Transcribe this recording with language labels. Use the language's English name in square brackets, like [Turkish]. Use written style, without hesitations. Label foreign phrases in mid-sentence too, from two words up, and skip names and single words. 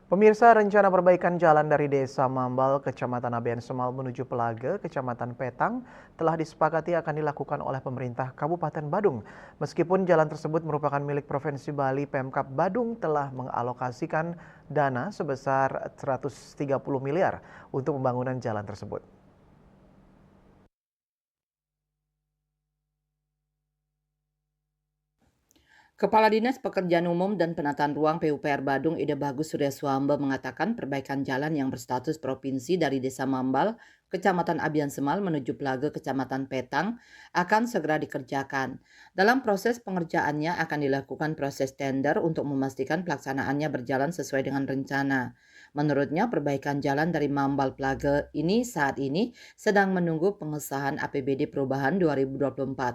[Indonesian] Pemirsa, rencana perbaikan jalan dari Desa Mambal, Kecamatan Abean Semal menuju Pelage, Kecamatan Petang, telah disepakati akan dilakukan oleh pemerintah Kabupaten Badung. Meskipun jalan tersebut merupakan milik Provinsi Bali, Pemkab Badung telah mengalokasikan dana sebesar 130 miliar untuk pembangunan jalan tersebut. Kepala Dinas Pekerjaan Umum dan Penataan Ruang PUPR Badung Ide Bagus Surya Swamba mengatakan perbaikan jalan yang berstatus provinsi dari Desa Mambal, Kecamatan Abian Semal menuju Pelage, Kecamatan Petang akan segera dikerjakan. Dalam proses pengerjaannya akan dilakukan proses tender untuk memastikan pelaksanaannya berjalan sesuai dengan rencana. Menurutnya perbaikan jalan dari Mambal Pelage ini saat ini sedang menunggu pengesahan APBD perubahan 2024.